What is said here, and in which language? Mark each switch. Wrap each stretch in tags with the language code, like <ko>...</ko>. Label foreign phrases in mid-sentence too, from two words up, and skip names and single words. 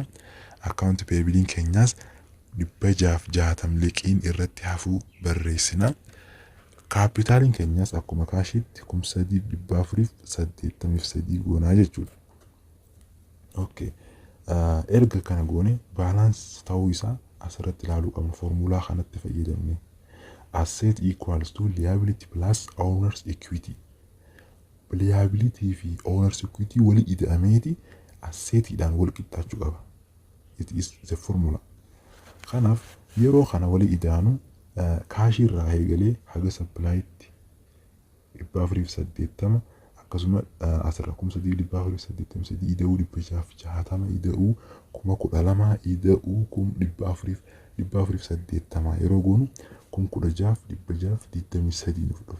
<en>Account payable</en> <om>keenyaas 660 liqiin irratti hafuu barreessina. Kaapitaaliin keenyaas akkuma kaashiitti 3,483 goonaa jechuudha. Okay. Erga kana goone balance ta'uu isaa asirratti ilaaluu qabna. Formulaa kanatti fayyadamne.</om> <en>Asset equals to liability plus owner's equity.</en> <om>Liability fi</om> <en>owner's equity</en> <om>wali ida'ameeti assetiidhaan wal qixxaachuu qaba.</om> <en>It is the formula.</en> <om>Kanaaf yeroo kana wali ida'anu kaashii irraa eegalee haga sappilaayiti 480 akkasuma asirra 3,483 ida'uu 660 ida'uu 12,000 ida'uu 480 yeroo goonu 16,623 nuuf dhufa.</om>